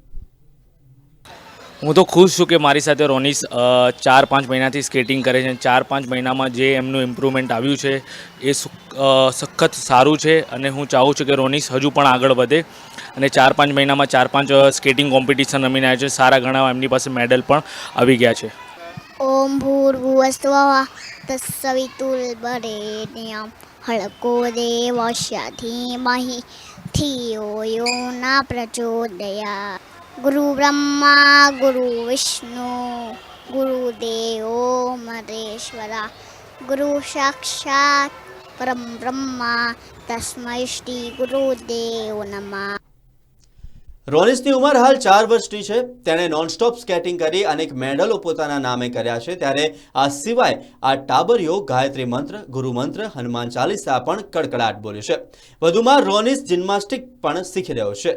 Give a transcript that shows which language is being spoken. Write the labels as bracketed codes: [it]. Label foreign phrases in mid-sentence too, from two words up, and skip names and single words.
[gu] હું તો ખુશ છું કે મારી સાથે રોનીસ 4-5 મહિનાથી સ્કેટિંગ કરે છે. 4-5 મહિનામાં જે એમનું ઇમ્પ્રુવમેન્ટ આવ્યું છે એ સખત સારું છે અને હું ચાહું છું કે રોનીસ હજુ પણ આગળ વધે અને 4-5 મહિનામાં 4-5 સ્કેટિંગ કોમ્પિટિશન રમીને આવ્યા છે. સારા ઘણા એમની પાસે મેડલ પણ આવી ગયા છે. [sa] ओम भूर्भुवस्वः तत्सवितुर्वरेण्यं हळको देवस्य धीमहि धियो यो न प्रचोदयात्. गुरु ब्रह्मा गुरु विष्णु गुरुदेवो महेश्वरा गुरु साक्षात् परम ब्रह्मा तस्मै श्री गुरुदेव नमः. [gu] રોનીસની ઉંમર હાલ 4 વર્ષની છે. તેણે નોનસ્ટોપ સ્કેટિંગ કરી અનેક મેડલો પોતાના નામે કર્યા છે. ત્યારે આ સિવાય આ ટાબરિયો ગાયત્રી મંત્ર, ગુરુ મંત્ર, હનુમાન ચાલીસા પણ કડકડાટ બોલ્યો છે. વધુમાં રોનીસ જિમ્નાસ્ટિક પણ શીખી રહ્યો છે.